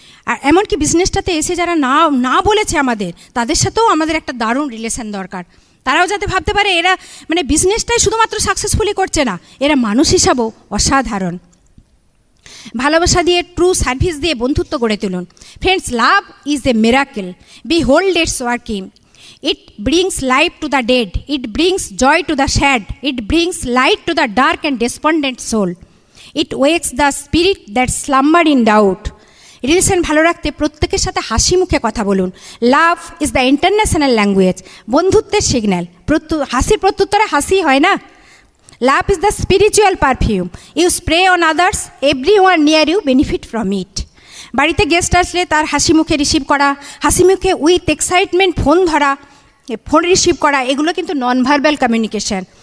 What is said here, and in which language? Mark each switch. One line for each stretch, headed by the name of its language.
Bangla: আর এমনকি বিজনেসটাতে এসে যারা না বলেছে আমাদের, তাদের সাথেও আমাদের একটা দারুণ রিলেশন দরকার। তারাও যাতে ভাবতে পারে এরা মানে বিজনেসটাই শুধুমাত্র সাকসেসফুলি করছে না, এরা মানুষ হিসাবেও অসাধারণ। ভালোবাসা দিয়ে, ট্রু সার্ভিস দিয়ে বন্ধুত্ব গড়ে তুলুন। Friends,
English: Love is a miracle, behold its working. It brings life to the dead, it brings joy to the sad, it brings light to the dark and despondent soul. It wakes the spirit that slumbered in doubt.
Bangla: Relation ভালো রাখতে প্রত্যেকের সাথে হাসি মুখে কথা বলুন।
English: love is the international language,
Bangla: বন্ধুত্বের signal. হাসির প্রত্যুত্তরে হাসি হয় না।
English: Love is the spiritual perfume, you spray on others, every one near you benefit from it.
Bangla: বাড়িতে গেস্ট আসলে তার হাসি মুখে রিসিভ করা, হাসি মুখে উইথ এক্সাইটমেন্ট ফোন ধরা, ফোন রিসিভ করা, এগুলো কিন্তু নন ভার্বাল কমিউনিকেশান।